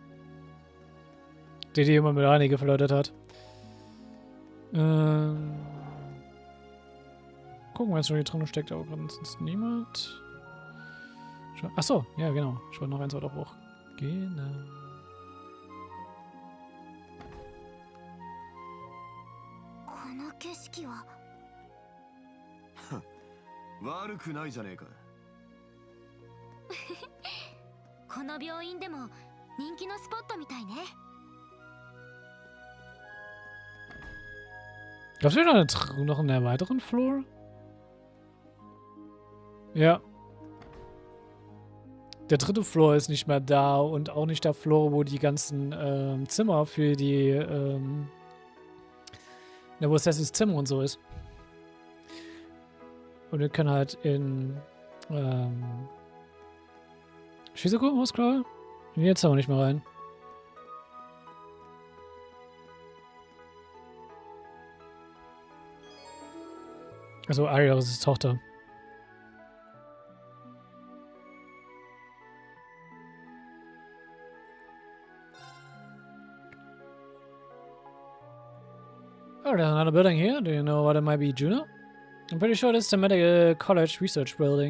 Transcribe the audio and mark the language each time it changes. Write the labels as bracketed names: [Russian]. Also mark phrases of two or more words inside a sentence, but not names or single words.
[German] Die immer mit Reini geflirtet hat. Gucken, was hier drin steckt, aber gerade sonst niemand. Achso, ja genau. Ich wollte noch eins weiter hoch. Genau. [Japanese] 景色は悪くないじゃねえか。この病院でも人気のスポットみたいね。 [German] Gab es noch einen weiteren Floor? Ja. Der dritte Floor ist nicht mehr da und auch nicht der Floor, wo die ganzen Zimmer für die, ja, wo Sessys Zimmer und so ist. Und wir können halt in, Shizuku auscrawlen? Jetzt aber nicht mehr rein. Also Aria ist Tochter. [English] Oh, there's another building here. Do you know what it might be, Juno? I'm pretty sure this is the medical college research building.